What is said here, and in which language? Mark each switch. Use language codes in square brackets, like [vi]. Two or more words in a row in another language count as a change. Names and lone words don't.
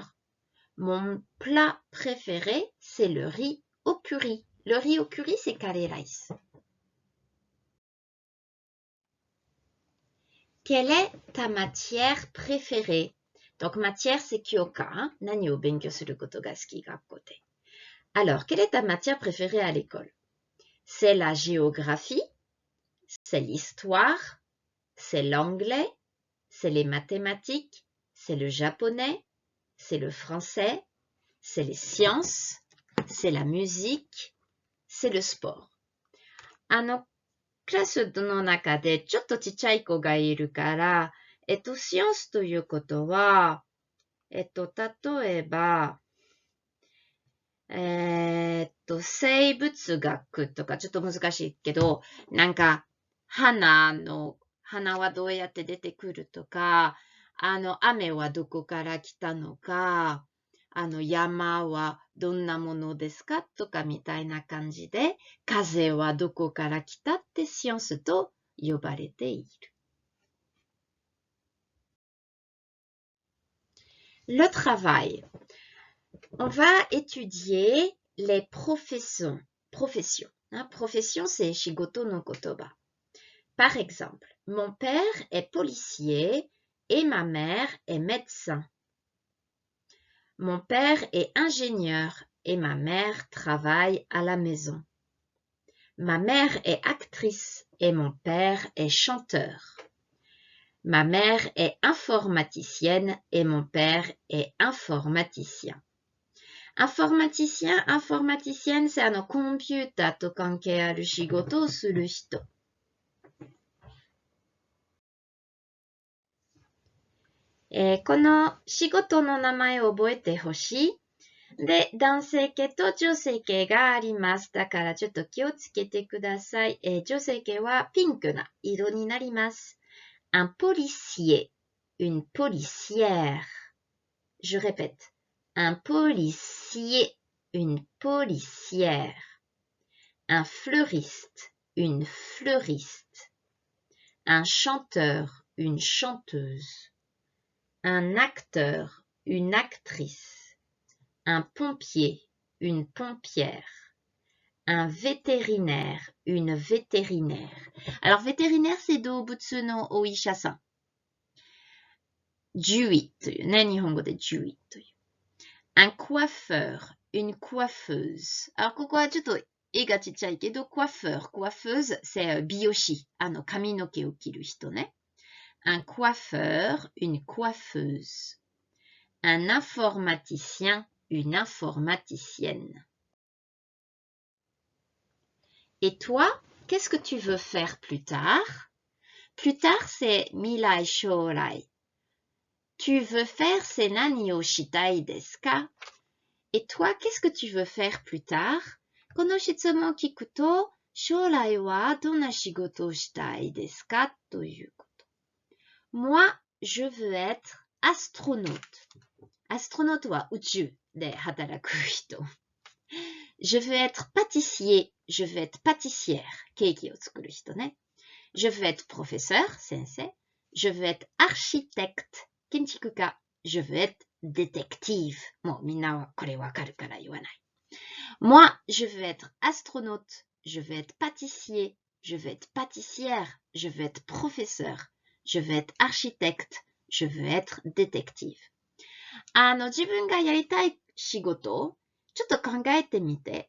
[fr] Mon plat préféré, c'est le riz au curry. Le riz au curry, c'est [ja] カレーライス. [fr] Quelle est ta matière préférée? Donc, matière, c'est kyoka. Hein? [ja] 何を勉強することが好き学校で. [fr] Alors, quelle est ta matière préférée à l'école? C'est la géographie, c'est l'histoire, c'est l'anglais, c'est les mathématiques, c'est le japonais, c'est le français, c'est les sciences, c'est la musique, c'est le sport. [ja] クラスの中でちょっとちっちゃい子がいるから、シオンスということは、例えば、生物学とかちょっと難しいけど、なんか、花はどうやって出てくるとか、雨はどこから来たのか、山はどんなものですかとかみたいな感じで、風はどこから来たってシオンスと呼ばれている。 [fr] Le travail. On va étudier les professions. Profession, c'est [ja] 仕事の言葉. [fr] Par exemple, mon père est policier et ma mère est médecin. Mon père est ingénieur et ma mère travaille à la maison. Ma mère est actrice et mon père est chanteur. Ma mère est informaticienne et mon père est informaticien. Informaticien, informaticienne, c'est [ja] コンピューターと関係ある仕事をする人。この仕事の名前を覚えてほしい。で、男性形と女性形があります。だからちょっと気をつけてください。女性形はピンクな色になります。 [fr] Un policier, une policière. Je répète. Un policier, une policière. Un fleuriste, une fleuriste. Un chanteur, une chanteuse. Un acteur, une actrice. Un pompier, une pompière. Un vétérinaire, une vétérinaire. Alors, vétérinaire, c'est [ja] 動物のお医者さん。獣医というね、日本語で獣医という。 [fr] Un coiffeur, une coiffeuse. Alors, [ja] ここはちょっと絵がちっちゃいけど、 [fr] coiffeur, coiffeuse, c'est [ja] 美容師。髪の毛を切る人ね。 [fr] Un coiffeur, une coiffeuse. Un informaticien, une informaticienne. Et toi, qu'est-ce que tu veux faire plus tard? Plus tard, c'est [ja] 未来 将来. [fr] Tu veux faire c'est [ja] 何をしたいですか? [fr] Et toi, qu'est-ce que tu veux faire plus tard? [ja] この質問を聞くと、将来はどんな仕事をしたいですかということ。 [fr] Moi, je veux être astronaute. Astronaute [ja] は宇宙で働く人。 [fr] Je veux être pâtissier. Je veux être pâtissière. [ja] ケーキを作る人ね。 [fr] Je veux être professeur. 先生。Je veux être architecte. 建築家。Je veux être détective. [ja] もうみんなはこれわかるから言わない。 [fr] Moi, je veux être astronaute. Je veux être pâtissier. Je veux être pâtissière. Je veux être professeur. Je veux être architecte. Je veux être détective. [ja] 自分がやりたい仕事をちょっと考えてみて。